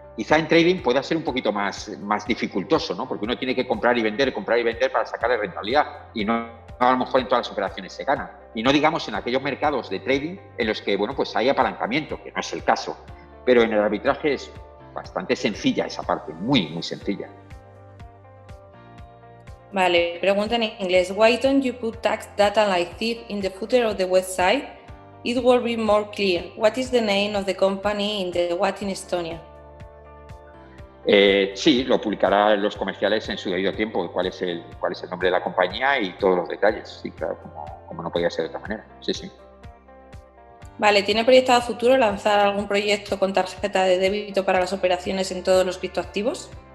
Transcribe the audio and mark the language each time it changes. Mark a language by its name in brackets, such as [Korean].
[Spanish] Quizá en trading pueda ser un poquito más dificultoso, ¿no? Porque uno tiene que comprar y vender para sacarle rentabilidad y no a lo mejor en todas las operaciones se gana. Y no digamos en aquellos mercados de trading en los que, bueno, pues hay apalancamiento, que no es el caso. Pero en el arbitraje es bastante sencilla esa parte, muy, muy sencilla. Vale, pregunta en inglés. [English] Why don't you put tax data like this in the footer of the website? It will be more clear. What is the name of the company in the What in Estonia? [Spanish] Sí, lo publicará en los comerciales en su debido tiempo, cuál es el nombre de la compañía y todos los detalles. Sí, claro, como no podía ser de otra manera. Sí, sí. Vale, ¿tiene proyectado a futuro lanzar algún proyecto con tarjeta de débito para las operaciones en todos los criptoactivos?